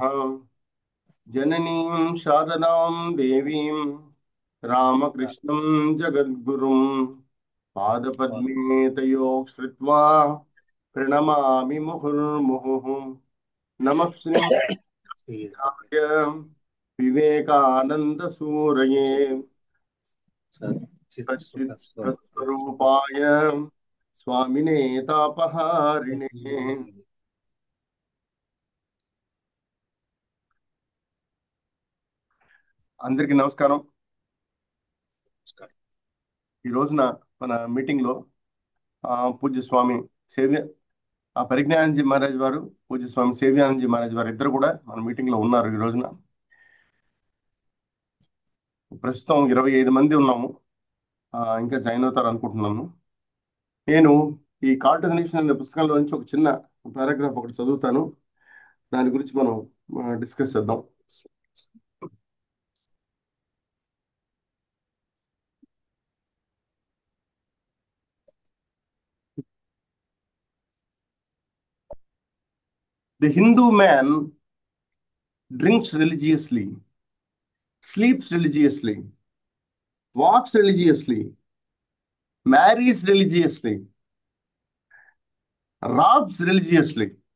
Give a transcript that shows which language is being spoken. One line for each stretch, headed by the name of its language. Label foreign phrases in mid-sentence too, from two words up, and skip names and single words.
Sanskrit: जननीं शारदां देवीं रामकृष्णं जगद्गुरुं पादपद्मे तयोः श्रित्वा प्रणमामि मुहुर्मुहुः। नमः श्रीमद् विवेकानन्दसूरये सच्चित्स्वरूपाय स्वामिने तापहारिणे।
Telugu: అందరికీ నమస్కారం. ఈ రోజున మన మీటింగ్లో పూజ్య స్వామి పరిజ్ఞానందజీ మహారాజ్ వారు, పూజ్య స్వామి సేవ్యానందజీ మహారాజ్ వారు ఇద్దరు కూడా మన మీటింగ్లో ఉన్నారు. ఈ రోజున ప్రస్తుతం 25 మంది ఉన్నాము. ఇంకా జాయిన్ అవుతారు అనుకుంటున్నాను. నేను ఈ కాల్ టు ది నేషన్ అనే పుస్తకంలో నుంచి ఒక చిన్న పారాగ్రాఫ్ ఒకటి చదువుతాను. దాని గురించి మనం డిస్కస్ చేద్దాం.
English: The Hindu man drinks religiously, sleeps religiously, walks religiously, marries religiously, robs religiously.